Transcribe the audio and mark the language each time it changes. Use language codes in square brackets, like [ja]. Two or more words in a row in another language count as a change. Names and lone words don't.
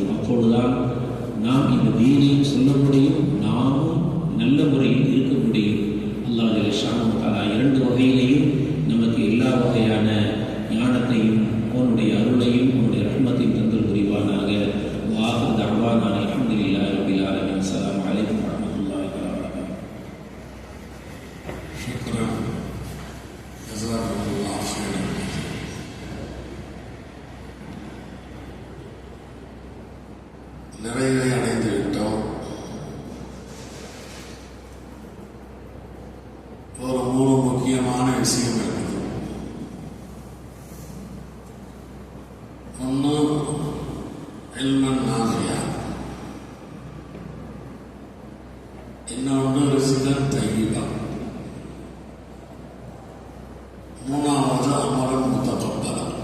[ta] அப்பொழுதுதான் நாம் இந்த தீனையும் சொல்ல முடியும், நாமும் நல்ல முறையில் இருக்க முடியும். [ar] الله جل تعالى [ta] இரண்டு வகையிலையும் நமக்கு எல்லா வகையான ஞானத்தையும் அவனுடைய அருளையும் அவனுடைய ரஹ்மத்தையும் தந்தல் புரிவானாக. [ar] وآخر دعوانا الحمد لله رب العالمين. السلام عليكم ورحمة الله وبركاته. شكرا جزاكم الله خيرا. [ta] நிறைவை அடைந்து விட்டோம். ஒரு மூணு முக்கியமான விஷயம் இருக்குது. ஒன்று [ar] علما نافعا, [ta] இன்னொன்று [ar] رزقا طيبا, [ta] மூணாவது [ar] عملا متقبلا.